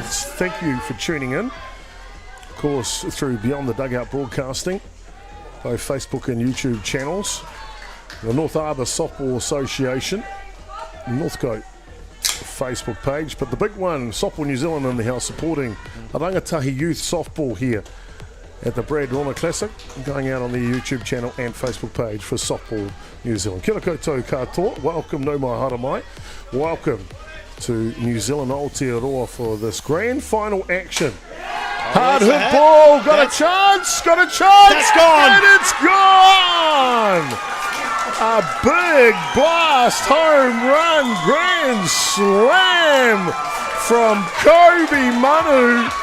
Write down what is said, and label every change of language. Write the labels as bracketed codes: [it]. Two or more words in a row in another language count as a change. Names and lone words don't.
[en] Thank you for tuning in, of course, through Beyond the Dugout Broadcasting, both Facebook and YouTube channels, the North Harbour Softball Association, Northcote Facebook page, but the big one, Softball New Zealand in the house, supporting Rangatahi Youth Softball here at the Brad Rona Classic, going out on the YouTube channel and Facebook page for Softball New Zealand. [mi] Kia ora koutou katoa, welcome no mai hara mai, [en] welcome to New Zealand Aotearoa for this grand final action. Hard hit ball, got a chance, That's gone. And it's gone! A big blast, home run, grand slam from Kobe Manu.